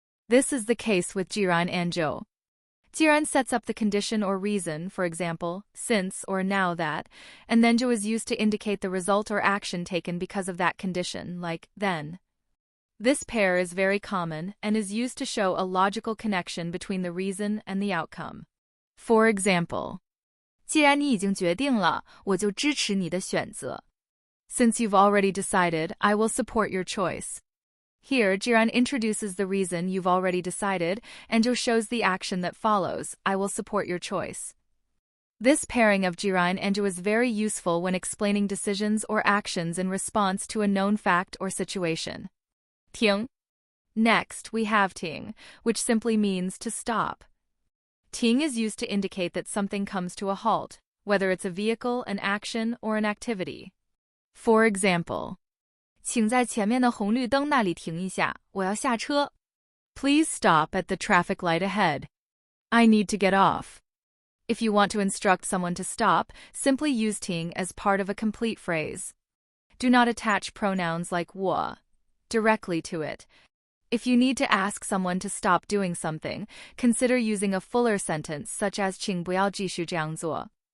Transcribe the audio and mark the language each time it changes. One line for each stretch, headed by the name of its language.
English: This is the case with 既然 and 就. 既然 sets up the condition or reason, for example, since or now that, and then 就 is used to indicate the result or action taken because of that condition, like then. This pair is very common and is used to show a logical connection between the reason and the outcome. For example,
Chinese: 既然你已经决定了，我就支持你的选择.
English: Since you've already decided, I will support your choice. Here, 既然 introduces the reason you've already decided, and 就 shows the action that follows, I will support your choice. This pairing of 既然 and 就 is very useful when explaining decisions or actions in response to a known fact or situation.
Chinese: 停.
English: Next, we have 停, which simply means to stop. 停 is used to indicate that something comes to a halt, whether it's a vehicle, an action, or an activity. For example,
Chinese: 请在前面的红绿灯那里停一下，我要下车。
English: Please stop at the traffic light ahead. I need to get off. If you want to instruct someone to stop, simply use ting as part of a complete phrase. Do not attach pronouns like 我 directly to it. If you need to ask someone to stop doing something, consider using a fuller sentence such as
Chinese: 请不要继续这样做.